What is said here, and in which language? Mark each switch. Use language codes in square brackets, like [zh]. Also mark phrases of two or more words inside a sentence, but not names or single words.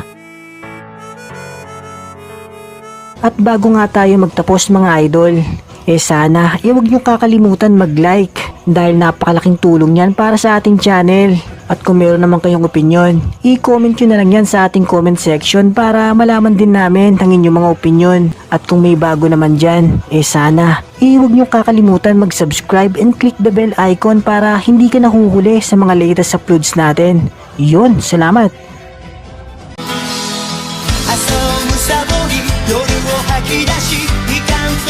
[tl] At bago nga tayo magtapos mga idol, sana huwag niyo kakalimutan mag-like dahil napakalaking tulong yan para sa ating channel. At kung meron naman kayong opinyon, i-comment nyo na lang yan sa ating comment section para malaman din namin ang inyong mga opinyon. At kung may bago naman dyan, sana huwag nyo kakalimutan mag-subscribe [en] and click the bell icon [tl] para hindi ka nahuhuli sa mga [en] latest uploads [tl] natin. Yun, salamat! [ja] 朝むさぼり夜を吐き出し